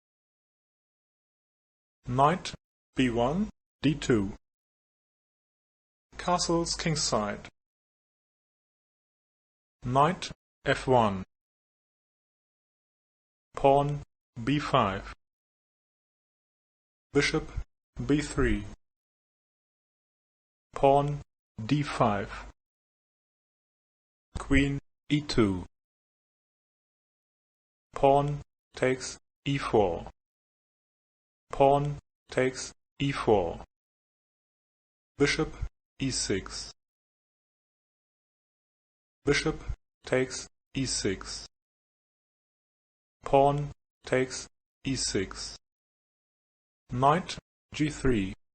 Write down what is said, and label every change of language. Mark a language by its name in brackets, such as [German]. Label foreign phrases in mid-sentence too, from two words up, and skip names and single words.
[English] knight b1, d2, castles kingside, knight f1, pawn b5, bishop b3, pawn d5, queen e2, pawn takes e4, pawn takes e4, bishop e6, bishop takes e6, pawn takes e6, knight g3,